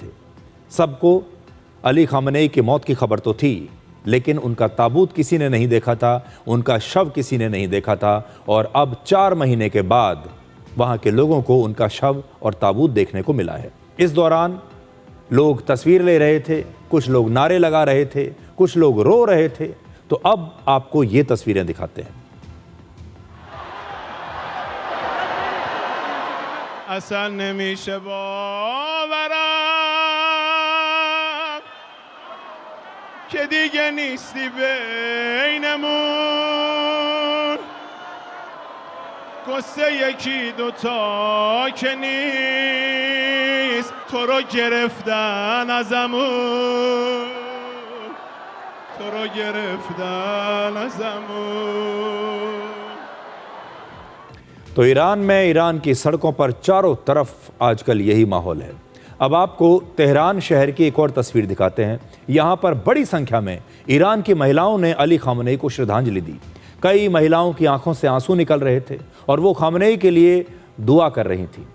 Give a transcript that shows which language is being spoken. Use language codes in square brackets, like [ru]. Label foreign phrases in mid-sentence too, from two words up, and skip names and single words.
[hi] सबको अली खामनेई की मौत की खबर तो थी, लेकिन उनका ताबूत किसी ने नहीं देखा था, उनका शव किसी ने नहीं देखा था, और अब 4 महीने के बाद वहाँ के लोगों को उनका शव और ताबूत देखने को मिला है। इस दौरान लोग तस्वीर ले रहे थे, कुछ लोग नारे लगा रहे थे, कुछ लोग रो रहे थे। तो अब आपको ये तस्वीरें दिखाते हैं। [fa] اصلا نمیشه باورم که دیگه نیستی بینمون قصه یکی دوتا که نیست تو رو گرفتن ازمون تو رو گرفتن ازمون। [hi] तो ईरान में ईरान की सड़कों पर चारों तरफ आजकल यही माहौल है। अब आपको तेहरान शहर की एक और तस्वीर दिखाते हैं। यहाँ पर बड़ी संख्या में ईरान की महिलाओं ने अली खामनेई को श्रद्धांजलि दी। कई महिलाओं की आंखों से आंसू निकल रहे थे और वो खामनेई के लिए दुआ कर रही थी।